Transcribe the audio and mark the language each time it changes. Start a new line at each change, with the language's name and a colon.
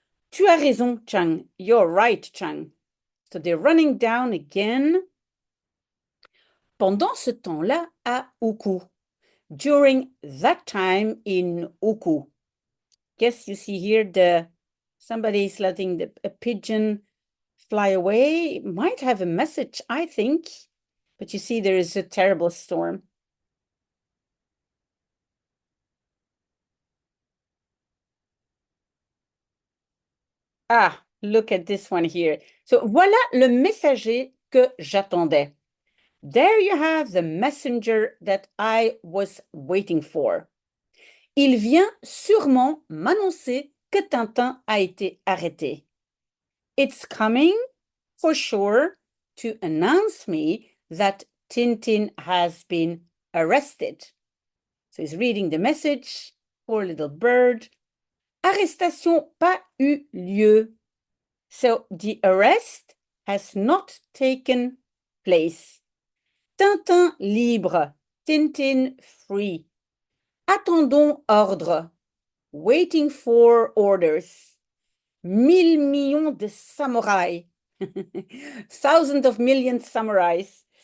French: Tu as raison, Chang.
English: You're right, Chang. So they're running down again.
French: Pendant ce temps-là, à Uku.
English: During that time in Uku. Guess you see here somebody's letting a pigeon fly away. It might have a message, I think. But you see there is a terrible storm. Ah, look at this one here.
French: So voilà le messager que j'attendais.
English: There you have the messenger that I was waiting for.
French: Il vient sûrement m'annoncer que Tintin a été arrêté.
English: It's coming for sure to announce me that Tintin has been arrested. So he's reading the message. Poor little bird.
French: Arrestation pas eu lieu.
English: So the arrest has not taken place.
French: Tintin libre.
English: Tintin free.
French: Attendons ordre.
English: Waiting for orders.
French: 1,000,000 de samouraïs.
English: Thousands of millions samurais.